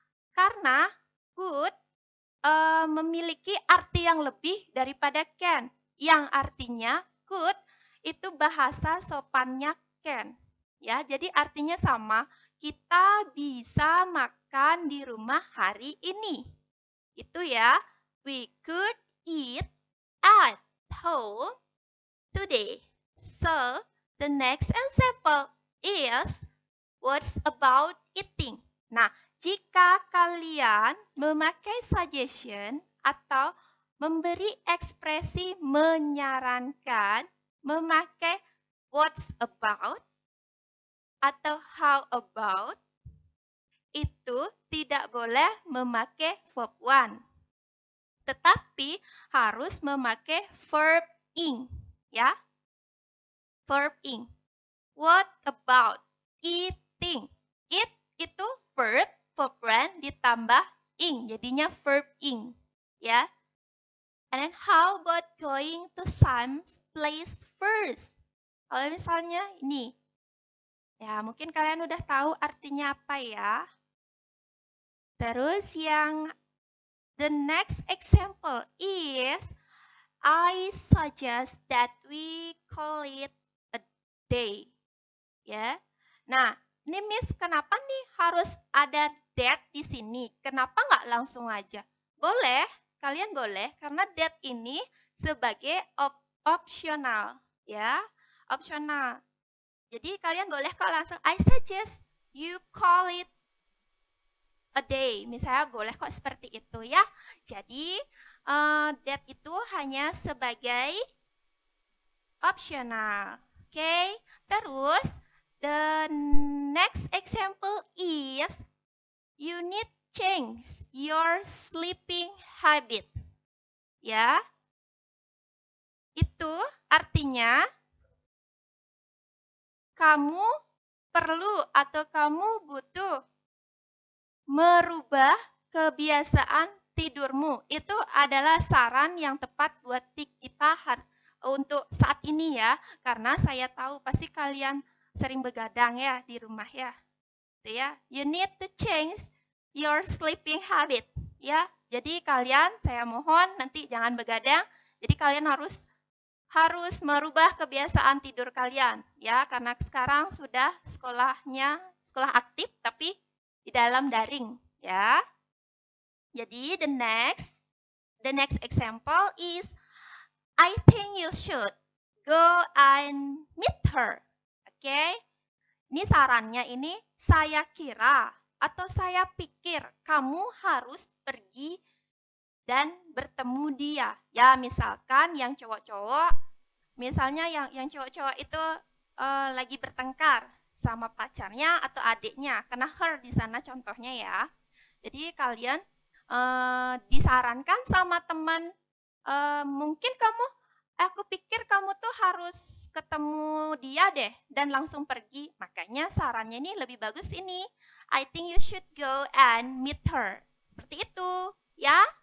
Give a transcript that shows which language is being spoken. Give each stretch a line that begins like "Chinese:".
Indonesian: Karena could memiliki arti yang lebih daripada can. Yang artinya could itu bahasa sopannya can. Ya, jadi artinya sama. Kita bisa makan di rumah hari ini. Itu ya.
English: We could eat at home today. So, the next example is what's about eating.
Indonesian: Nah, jika kalian memakai suggestion atau memberi ekspresi menyarankan memakai what's about atau how about, itu tidak boleh memakai verb one. Tetapi harus memakai verb ing, ya. Verb ing.
English: What about eating?
Indonesian: Eat itu verb one ditambah ing, jadinya verb ing, ya.
English: And then how about going to Sam's place first?
Indonesian: Kalau misalnya ini, ya mungkin kalian udah tahu artinya apa ya. Terus yang
English: the next example is I suggest that we call it a day.
Indonesian: Ya. Nah, ini Miss kenapa nih harus ada that di sini? Kenapa nggak langsung aja? Boleh, kalian boleh karena that ini sebagai optional, ya. Optional. Jadi kalian boleh kok langsung
English: I suggest you call it a day.
Indonesian: Misalnya boleh kok seperti itu ya. Jadi that itu hanya sebagai optional. Oke, terus
English: the next example is you need change your sleeping habit.
Indonesian: Ya. Itu artinya kamu perlu atau kamu butuh merubah kebiasaan tidurmu. Itu adalah saran yang tepat buat kita untuk saat ini ya. Karena saya tahu pasti kalian sering begadang ya di rumah ya. Gitu ya.
English: You need to change your sleeping habit ya.
Indonesian: Jadi kalian saya mohon nanti jangan begadang. Jadi kalian harus merubah kebiasaan tidur kalian ya karena sekarang sudah sekolah aktif tapi di dalam daring ya.
English: Jadi the next example is I think you should go and meet her.
Indonesian: Oke. Ini sarannya ini saya kira atau saya pikir kamu harus pergi dan bertemu dia. Ya, misalkan yang cowok-cowok, misalnya yang cowok-cowok itu lagi bertengkar sama pacarnya atau adiknya, karena her di sana contohnya ya. Jadi kalian disarankan sama teman, mungkin aku pikir kamu tuh harus ketemu dia deh dan langsung pergi. Makanya sarannya ini lebih bagus ini.
English: I think you should go and meet her.
Indonesian: Seperti itu, ya.